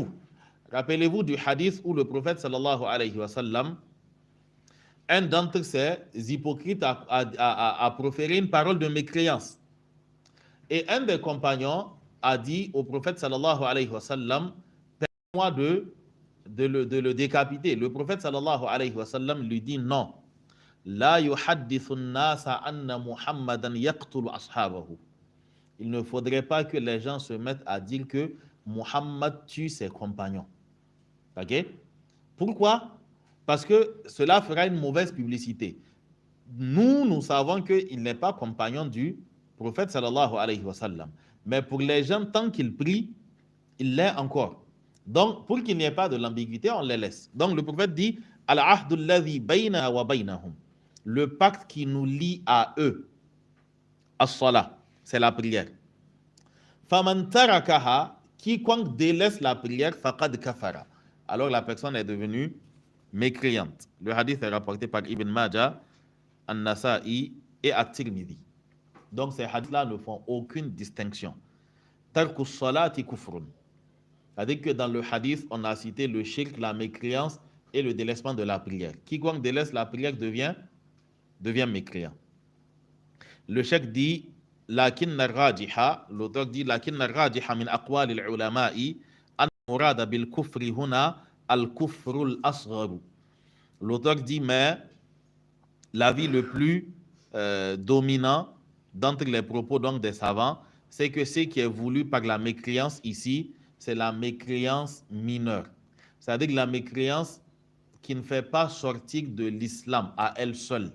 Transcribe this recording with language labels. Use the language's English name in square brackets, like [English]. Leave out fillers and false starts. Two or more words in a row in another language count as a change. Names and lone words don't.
[French] Rappelez-vous du hadith où le prophète [Arabic] صلى الله عليه وسلم, [French] un d'entre ces hypocrites a proféré une parole de mécréance. Et un des compagnons a dit au prophète [Arabic] صلى الله عليه وسلم, [French] permets-moi de le décapiter. Le prophète [Arabic] صلى الله عليه وسلم [French] lui dit non. [Arabic] لا يتحدث الناس أن محمدا يقتل أصحابه. [French] Il ne faudrait pas que les gens se mettent à dire que Muhammad tue ses compagnons. Ok? Pourquoi? Parce que cela fera une mauvaise publicité. Nous savons qu'il n'est pas compagnon du prophète [Arabic] صلى الله عليه وسلم. [French] Mais pour les gens, tant qu'ils prient, il l'est encore. Donc, pour qu'il n'y ait pas de l'ambiguïté, on les laisse. Donc, le prophète dit [Arabic] العهد الذي بيننا وبينهم. [French] Le pacte qui nous lie à eux, as-salah, c'est la prière. [Arabic] فمن تركها, [French] quiconque délaisse la prière, [Arabic] فقد كفر. [French] Alors la personne est devenue mécréante. Le hadith est rapporté par Ibn Majah, An-Nasa'i et At-Tirmidhi. Donc ces hadiths-là ne font aucune distinction. [Arabic] ترك الصلاة كفر. [French] C'est-à-dire que dans le hadith, on a cité le shirk, la mécréance et le délaissement de la prière. Quiconque délaisse la prière devient mécréant. Le cheikh dit [Arabic] لكن الراجح, [French] l'auteur dit [Arabic] لكن الراجح من أقوال العلماء أن المراد بالكفر هنا الكفر الأصغر. [French] L'auteur dit mais l'avis le plus dominant d'entre les propos donc des savants, c'est que ce qui est voulu par la mécréance ici, c'est la mécréance mineure. C'est-à-dire la mécréance qui ne fait pas sortir de l'islam à elle seule.